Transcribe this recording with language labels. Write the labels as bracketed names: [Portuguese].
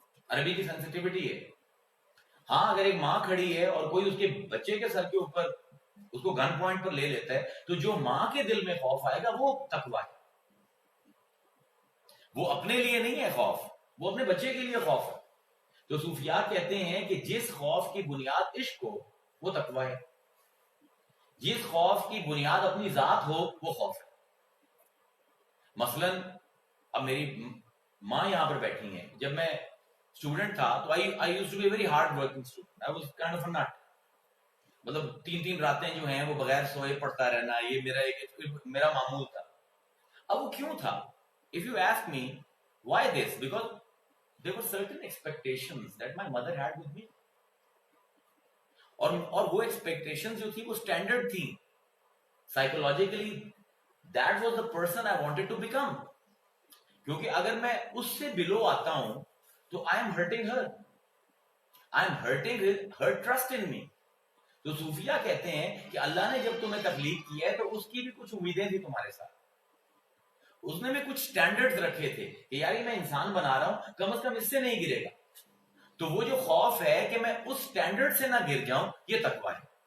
[Urdu] عربی کی سینسٹیوٹی ہے. ہاں اگر ایک ماں کھڑی ہے اور کوئی اس کے بچے کے سر کے اوپر اس کو گن پوائنٹ پر لے لیتا ہے، تو جو ماں کے دل میں خوف آئے گا وہ تقوی ہے. وہ اپنے لیے نہیں ہے خوف، وہ اپنے بچے کے لیے خوف ہے. تو صوفیاء کہتے ہیں کہ جس خوف کی بنیاد عشق ہو وہ تقوی ہے، جس خوف کی بنیاد اپنی ذات ہو وہ خوف ہے. مثلا اب میری ماں یہاں پر بیٹھی ہیں، جب میں اسٹوڈنٹ تھا تو [English] I used to be a very hard working student. I was kind of a nut. [Urdu] مطلب 3 راتیں جو ہیں وہ بغیر سوئے پڑھتا رہنا، یہ میرا معمول تھا. اب وہ کیوں تھا؟ [English] If you ask me why this, because there were certain expectations that my mother had with me. [Urdu] اور وہ expectations جو تھی وہ standard تھی. [English] Psychologically that was the person I wanted to become. [Urdu] کیونکہ اگر میں اس سے بلو آتا ہوں تو [English] I am hurting her. I am hurting her trust in me. [Urdu] تو صوفیاء کہتے ہیں کہ اللہ نے جب تمہیں تخلیق کیا ہے تو اس کی بھی کچھ امیدیں تھی تمہارے ساتھ. اس نے بھی کچھ سٹینڈرڈز رکھے تھے کہ یار میں انسان بنا رہا ہوں، کم از کم اس سے نہیں گرے گا. تو وہ جو خوف ہے کہ میں اس سٹینڈرڈ سے نہ گر جاؤں، یہ تقوی ہے.